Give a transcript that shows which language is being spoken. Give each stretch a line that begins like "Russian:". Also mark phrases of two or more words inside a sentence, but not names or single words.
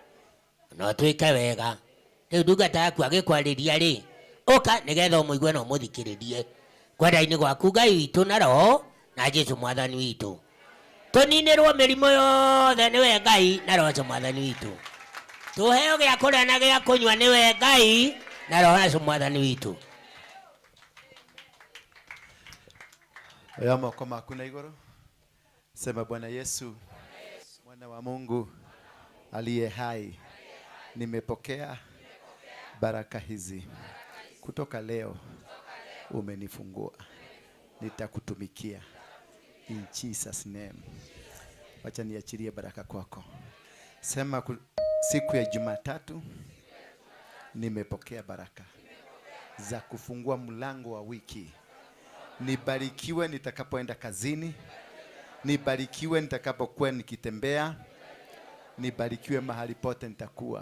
Kikuyu: no twĩke wega rĩu ndungata yaku agĩkwarĩria rĩ ũka nĩgetha ũmũigue na ũmũthikĩrĩrie kwenda-inĩ gwaku Ngai witũ na Roho na Jesũ mwathani witũ tuninirwo mirimo yothe niwe Ngai na roho mwathani witu. Tuheo gya kuria na gya kunywa niwe Ngai na roho mwathani witu. Oya moko maku na iguru.
Swahili: Sema Bwana Yesu, mwana wa Mungu aliye hai, nimepokea baraka hizi kutoka leo. Umenifungua, nitakutumikia
English: in Jesus name.
Swahili: Wacha niachilie baraka kwako. Sema siku ya Jumatatu nimepokea baraka za kufungua mlango wa wiki. Nibarikiwe nitakapoenda kazini, nibarikiwe nitakapokuwa nikitembea, nibarikiwe mahali pote nitakuwa.